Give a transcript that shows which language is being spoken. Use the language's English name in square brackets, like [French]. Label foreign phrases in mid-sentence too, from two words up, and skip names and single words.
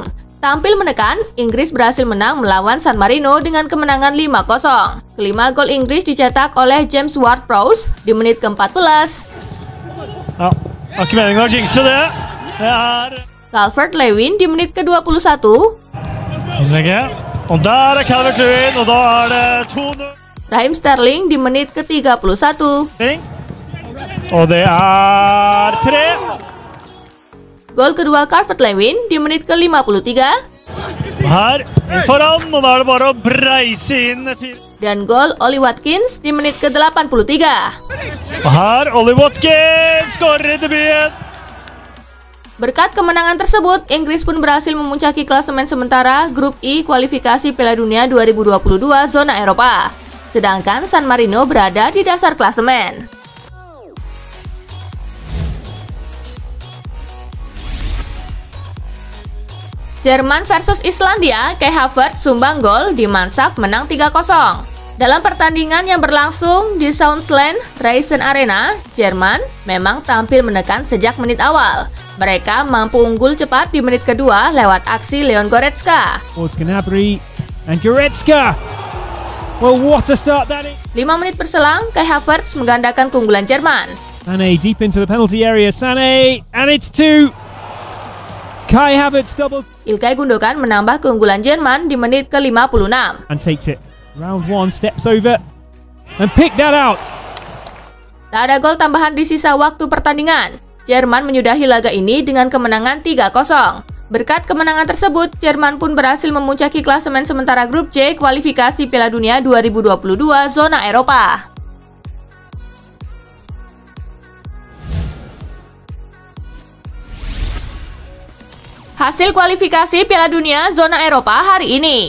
[Indonesian] Tampil menekan, Inggris berhasil menang melawan San Marino dengan kemenangan 5-0. Kelima gol Inggris dicetak oleh James Ward-Prowse di menit ke-14. Calvert-Lewin di menit ke-21. [Norwegian] Og der Calvert-Lewin, og da det 2-0. [Indonesian] Raheem Sterling di menit ke-31. [Norwegian] Og det 3. [Indonesian] Gol kedua Calvert-Lewin di menit ke-53. [Norwegian] Her foran, og da det bare å breise inn. [Indonesian] Dan gol Ollie Watkins di menit ke-83. [Norwegian] Og her Ollie Watkins skårer debuten. [Indonesian] Berkat kemenangan tersebut, Inggris pun berhasil memuncaki klasemen sementara grup I kualifikasi Piala Dunia 2022 zona Eropa. Sedangkan San Marino berada di dasar klasemen. Jerman versus Islandia, Kai Havertz sumbang gol di Mansaf menang 3-0. Dalam pertandingan yang berlangsung di Soundsland Racing Arena, Jerman memang tampil menekan sejak menit awal. Mereka mampu unggul cepat di menit kedua lewat aksi Leon Goretzka. [English] Gnabry and Goretzka. Well, what a start that is. [Indonesian] 5 menit berselang, Kai Havertz menggandakan keunggulan Jerman. [English] Sané deep into the penalty area. Sané, and it's 2. Kai Havertz doubles. [Indonesian] Ilkay Gundogan menambah keunggulan Jerman di menit ke-56. [English] And takes it. Round 1 steps over and pick that out. [Indonesian] Tak ada gol tambahan di sisa waktu pertandingan. Jerman menyudahi laga ini dengan kemenangan 3-0. Berkat kemenangan tersebut, Jerman pun berhasil memuncaki klasemen sementara grup C kualifikasi Piala Dunia 2022 zona Eropa. Hasil kualifikasi Piala Dunia zona Eropa hari ini.